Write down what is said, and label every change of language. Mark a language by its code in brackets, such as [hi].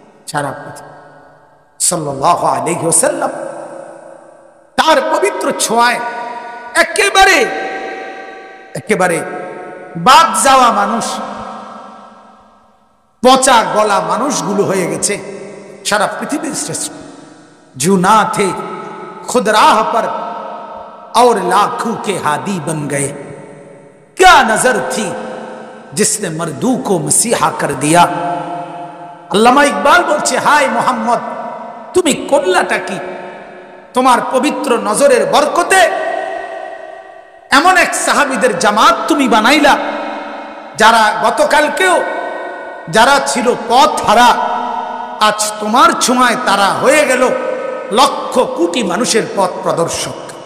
[bn] সারা পৃথিবী সাল্লাল্লাহু আলাইহি ওয়াসাল্লাম তার পবিত্র ছোঁয়ায় একেবারে একেবারে বাদ যাওয়া মানুষ, পচা গলা মানুষগুলো হয়ে গেছে সারা পৃথিবীর শ্রেষ্ঠ। [hi] जो ना थे खुद राह पर और लाखों के हादी बन गए, क्या नजर थी जिसने मर्दू को मसीहा कर दिया। [bn] আল্লামা ইকবাল বলছে, হায় মোহাম্মদ, তুমি করলাটা কি? তোমার পবিত্র নজরের বরকতে এমন এক সাহাবীদের জামাত তুমি বানাইলা, যারা গতকালকেও যারা ছিল পথ হারা, আজ তোমার ছোঁয়ায় তারা হয়ে গেল লক্ষ কোটি মানুষের পথ প্রদর্শক।